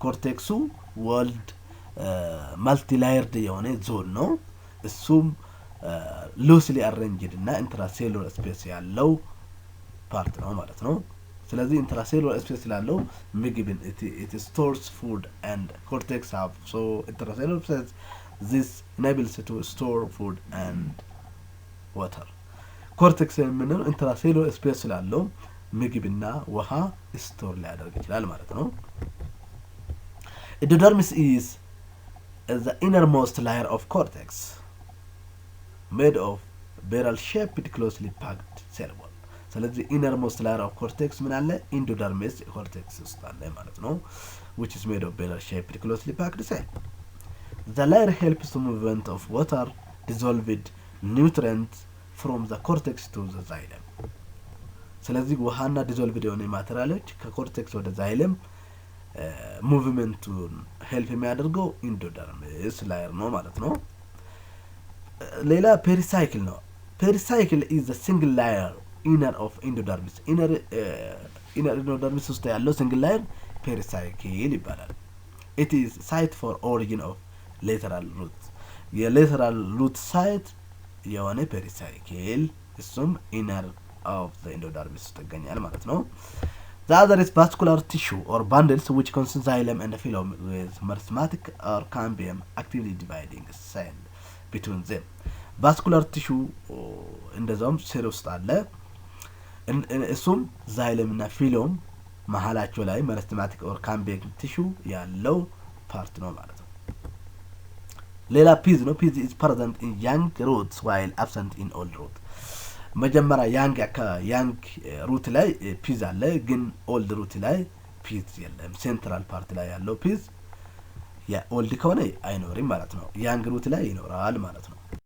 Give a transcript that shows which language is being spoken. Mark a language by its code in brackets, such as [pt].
[am] ኮርቴክሱ ወልድ ማልቲ-ላየርድ የሆነ ዞን ነው. እሱም ሉስሊ አሬንጅድ እና ኢንትራሴሉላር ስፔስ ያለው ፓርት ነው ማለት ነው. ስለዚህ ኢንትራሴሉላር ስፔስ ስላለው ምግብን [en] it stores food and cortex have so intracellular space. This enables it to store food and water. [am] ኮርቴክስ የምንለው ኢንትራሴሉላር ስፔስ ስላለው ምግብና ውሃ ስቶር ሊያደርግ ይችላል ማለት ነው. [en] Endodermis is the innermost layer of cortex made of barrel shaped closely packed cell wall. ስለዚህ innermost layer of cortex ምን አለ? endodermis cortex [am] ውስጥ አለ ማለት ነው, [en] which is made of barrel shaped closely packed cell. The layer helps the movement of water dissolved nutrients from the cortex to the xylem. [am] ስለዚህ ውሃና ዲዞልቭድ የሆነ ማቴሪያሎች ከኮርቴክስ ወደ ዛይለም ሙቭመንቱን ሄልፕ የሚያደርገው ኢንዶደርሚስ ላየር ነው ማለት ነው. ሌላ ፔሪሳይክል ነው. [en] ፔሪሳይክል is the single layer inner of endodermis. inner endodermis [am] ውስጥ ያለው [en] single layer ፔሪሳይክል ይባላል. it is site for origin of lateral root. የlateral root site የሆነ ፔሪሳይክል እሱም inner of the endodermis [am] ውስጥ ይገኛል ማለት ነው. [en] The other is vascular tissue or bundles which consist xylem and phloem with meristematic or cambium actively dividing cell between them. [am] vascular tissue እንደዛውም ሴል ውስጥ አለ. እሱም xylem እና phloem መሃላቸው ላይ [en] meristematic or cambium tissue [am] ያለው ፓርት ነው ማለት ነው. ሌላ ፒዝ ነው. [en] ፒዝ is present in young roots while absent in old roots. [am] መጀመሪያ ያንግ ሩት ላይ ፒዝ አለ, ግን ኦልድ ሩት ላይ ፒዝ የለም. ሴንትራል ፓርት ላይ ያለው ፒዝ ያ ኦልድ ከሆነ አይኖርም ማለት ነው. ያንግ ሩት ላይ ይኖራል ማለት ነው.